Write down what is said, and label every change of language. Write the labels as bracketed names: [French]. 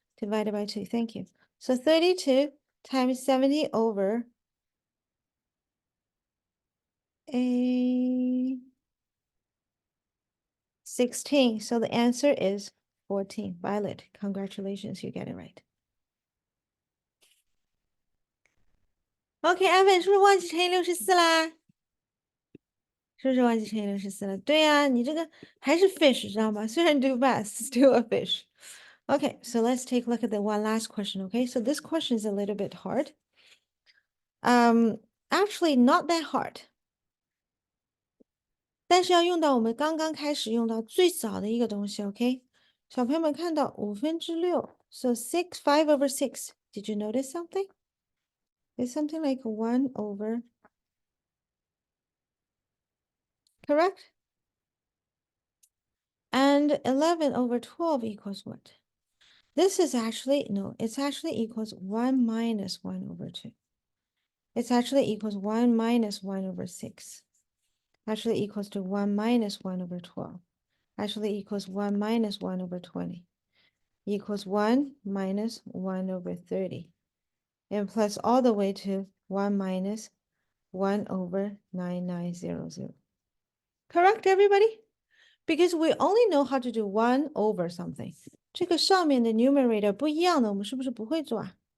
[English] Divided by 2, thank you. So 32 times 70 over a 16. So the answer is 14. Violet, congratulations, you get it right. [Chinese] OK, Evan 是不是忘记乘以64啦？是不是忘记乘以64了？对呀，你这个还是 fish，知道吗？ [English] 虽然 do best, still a fish. Okay, so let's take a look at the one last question. Okay, so this question is a little bit hard. Actually not that hard. [Chinese] 但是要用到我们刚刚开始用到最早的一个东西 ，OK？小朋友们看到6/5 ， [English] so 5 over 6. Did you notice something? It's something like 1 over, correct? And 11 over 12 equals what? This is actually, no, it's actually equals 1 minus 1 over 2. It's actually equals 1 minus 1 over 6. Actually equals to 1 minus 1 over 12. Actually equals 1 minus 1 over 20. Equals 1 minus 1 over 30. And plus all the way to 1 minus 1 over 9900. Correct, everybody? Because we only know how to do 1 over something. [Chinese] 这个上面的 numerator 不一样的，我们是不是不会做啊？